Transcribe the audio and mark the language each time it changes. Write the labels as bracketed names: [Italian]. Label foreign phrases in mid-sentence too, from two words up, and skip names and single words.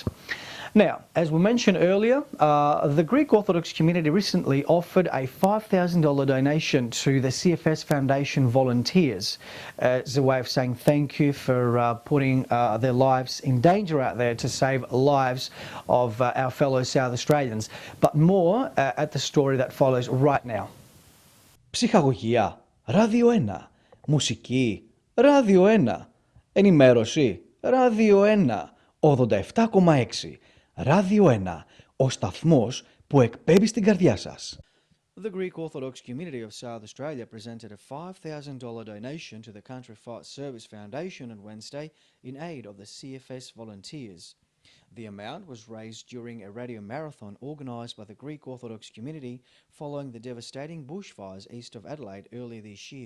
[English] Now, as we mentioned earlier, the Greek Orthodox community recently offered a $5,000 donation to the CFS Foundation volunteers as a way of saying thank you for putting their lives in danger out there to save lives of our fellow South Australians. But more at the story that follows right now. [Greek] Ψυχαγωγία, Ράδιο 1. Μουσική, Ράδιο 1. Ενημέρωση, Ράδιο 1. 87,6. Ράδιο 1, ο σταθμός που εκπέμπει στην καρδιά σας. [English] The Greek Orthodox community of South Australia presented a $5,000 donation to the Country Fight Service Foundation on Wednesday in aid of the CFS volunteers. The amount was raised during a radio marathon organised by the Greek Orthodox community following the devastating bushfires east of Adelaide earlier this year.